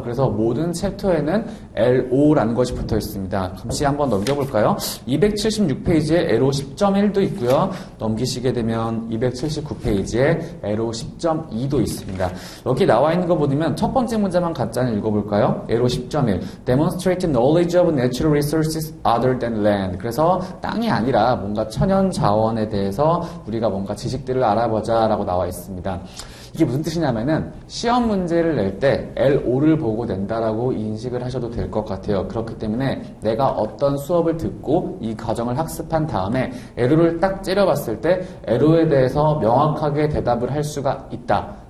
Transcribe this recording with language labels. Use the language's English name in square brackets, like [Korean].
[Korean] 그래서 모든 챕터에는 LO라는 것이 붙어 있습니다. 잠시 한번 넘겨볼까요? 276페이지에 LO 10.1도 있고요. 넘기시게 되면 279페이지에 LO 10.2도 있습니다. 여기 나와 있는 거 보면 첫 번째 문제만 간단히 읽어볼까요? [English] LO 10.1 Demonstrate knowledge of natural resources other than land. [Korean] 그래서 땅이 아니라 뭔가 천연 자원에 대해서 우리가 뭔가 지식들을 알아보자 라고 나와 있습니다. 이게 무슨 뜻이냐면은 시험 문제를 낼 때 LO를 보고 낸다라고 인식을 하셔도 될 것 같아요. 그렇기 때문에 내가 어떤 수업을 듣고 이 과정을 학습한 다음에 LO를 딱 째려봤을 때 LO에 대해서 명확하게 대답을 할 수가 있다.